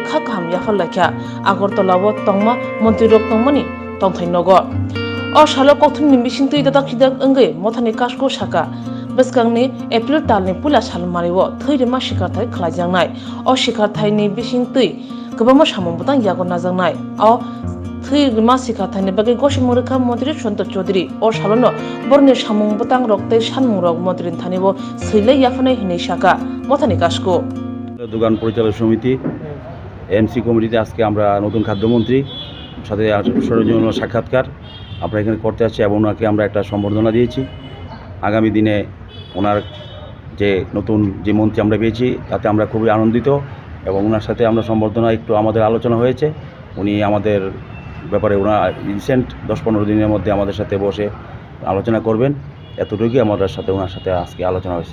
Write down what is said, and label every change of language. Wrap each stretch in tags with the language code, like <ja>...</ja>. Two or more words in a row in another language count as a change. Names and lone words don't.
<trp>Khaka Hamya Farlakha Agartala wo Tongma Mantri Rog Tongmani Tongthai Nogo O Shalo Kothum ni Bisingtui Dadak Hidak Engai Mothani Kasko Shaka Beskangni April talni pula salmariwo thirima shikarthai khlaijangnai o shikarthaini bisingtui kwbangma samung yago najangnai o thirima shikarthaini bagi gosimurikha mantri Susanto Chaudhary o salono borni samung butang roktei sanmungrok mantri thanibo sile yafanai hinai shaka mothani kasko</trp> <bn>দোকান পরিচালক সমিতি এমসি কমিটিতে আজকে আমরা নতুন খাদ্যমন্ত্রী সাথে সৌজন্য সাক্ষাৎকার আমরা এখানে করতে আসছি এবং ওনাকে আমরা একটা সম্বর্ধনা দিয়েছি আগামী দিনে ওনার যে নতুন যে মন্ত্রী আমরা পেয়েছি তাতে আমরা খুবই আনন্দিত এবং ওনার সাথে আমরা সম্বর্ধনা একটু আমাদের আলোচনা হয়েছে উনি আমাদের ব্যাপারে ওনার রিসেন্ট 10-15 দিনের মধ্যে আমাদের সাথে বসে আলোচনা করবেন এতটুকুই আমাদের সাথে ওনার সাথে আজকে আলোচনা হয়েছে</bn>